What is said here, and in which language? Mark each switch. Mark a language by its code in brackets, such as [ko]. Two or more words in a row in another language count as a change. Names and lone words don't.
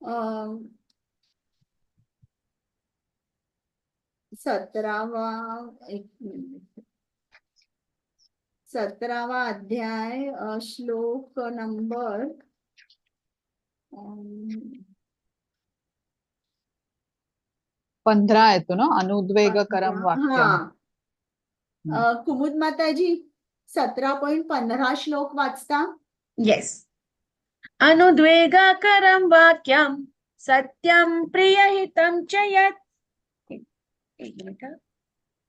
[mr] 17वा, एक मिनिट, 17वा अध्याय, श्लोक नंबर 15 येतो ना, अनुद्वेगकरम 15. वाक्यम. कुमुद माताजी 17.15 श्लोक वाचता? येस. [sa] अनुद्वेगकरं वाक्यं सत्यं प्रियहितं च यत्. [mr] एक मिनिट.